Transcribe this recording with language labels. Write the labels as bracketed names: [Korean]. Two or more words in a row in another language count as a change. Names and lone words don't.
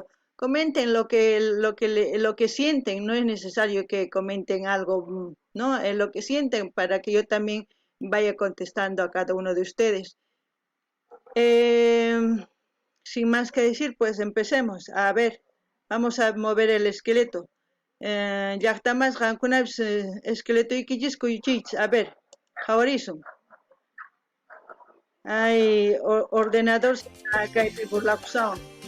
[Spanish] Comenten lo que sienten, no es necesario que comenten algo, ¿no? Lo que sienten para que yo también vaya contestando a cada uno de ustedes. Eh, Sin más que decir, pues empecemos. A ver, vamos a mover el esqueleto. [Quechua] Llaqtamas qankunapas esqueletoykillis kuyuchiychis. [Spanish] A ver, [Quechua] jawarizun. Ay, ordenador kaypi burlakusawan.